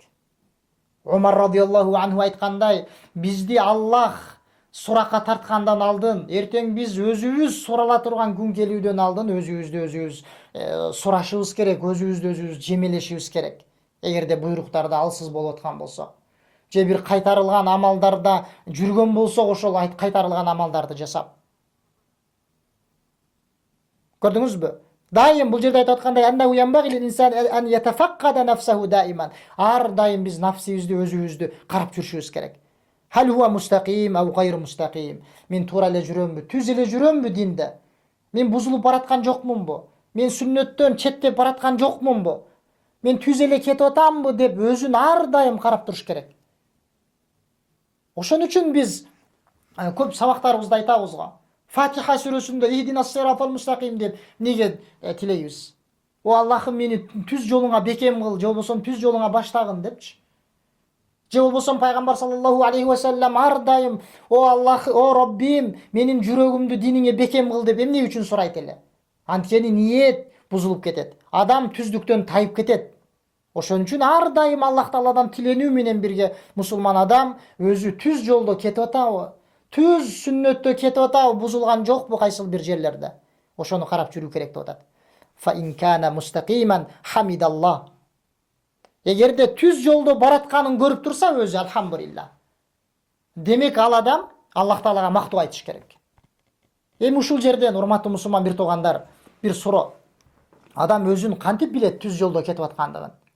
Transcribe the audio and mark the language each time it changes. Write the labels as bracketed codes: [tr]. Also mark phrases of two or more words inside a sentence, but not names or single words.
[ky] Умар [ar] رضي الله عنه [ky] айткандай, бизди Аллах суракка тарткандан алдын, эртең биз өзүбүз сурала турган күн келүүдөн алдын өзүбүз сурашыбыз керек, өзүбүз жемелешибиз керек. Эгерде буйруктарды алсыз болуп аткан болсо, же бир кайтарылган амалдарда жүргөн болсок, ошол кайтарылган амалдарды жасап. Көрдүңүзбү? Дайым бул жерде айтып аткандай, [ar] إنه ينبغي للإنسان أن يتفقد نفسه دائما. [ky] Ар дайым биз нафсибизди, өзүбүздү карап жүрүшүбүз керек. [ar] هل هو مستقيم أو غير مستقيم. [ky] Мен туура эле жүрөмбү, түз эле жүрөмбү динде? Мен бузулуп бараткан жокмунбу? Мен сүннөттөн четтеп бараткан жокмунбу? Мен түз эле кетип атамбы деп өзүн ар дайым карап туруш керек. Ошон үчүн биз көп сабактарыбызда айтабыз го. Фатиха сүрөсүндө [ar] اهدنا الصراط المستقيم [ky] деп неге тилейбиз? О Аллахым, мени түз жолуңа бекем кыл, же болбосо түз жолуңа баштагын депчи. Же болбосо пайгамбар [ar] صلى الله عليه وسلم [ky] ар дайым о Аллах, о Роббим, менин жүрөгүмдү диниңе бекем кыл деп эмне үчүн сурайт эле? Анткени ниет buzulup кетет. Адам түздүктөн тайып кетет. Ошон үчүн ар дайым Аллах Тааладан тиленүү менен бирге мусулман адам өзү түз жолдо кетип атабы, түз сүннөттө кетип атабы, бузулган жокпу кайсыл бир жерлерде. Ошону карап жүрүү керек деп атат. [ar] فإن كان مستقيما حمد الله. [ky] Эгерде түз жолдо баратканын көрүп турса өзү алхамдулилла. Демек ал адам Аллах Таалага мактоо айтыш керек. Эми ушул жерден урматтуу мусулман бир туугандар, бир суроо. Адам өзүн кантип билет түз жолдо кетип аткандыгын?